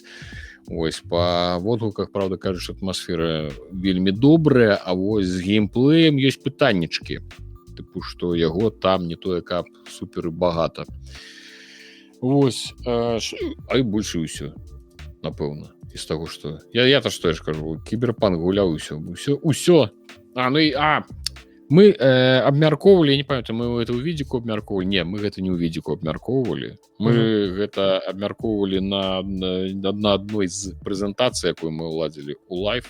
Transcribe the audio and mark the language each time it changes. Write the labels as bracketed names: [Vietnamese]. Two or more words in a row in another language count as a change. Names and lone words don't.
[Belarusian] Вось, па водгуках, правда, кажуць, што атмасфера вельмі добрая, а вось з геймплеем ёсць пытаннічкі. Тыпу, што яго там не тое, каб супер багата. Вось, а і больш і ўсё, напэўна. [Russian] Из того, что... [Belarusian] Я-то что я ж кажу, кіберпанк гуляў, усё. Мы абмяркоўвалі, я не памятаю, мы гэта ў відзіку абмяркоўвалі. Не, мы гэта не ў відзіку абмяркоўвалі. Мы гэта абмяркоўвалі на адной з прэзентацый, якую мы ўладзілі ў лайф.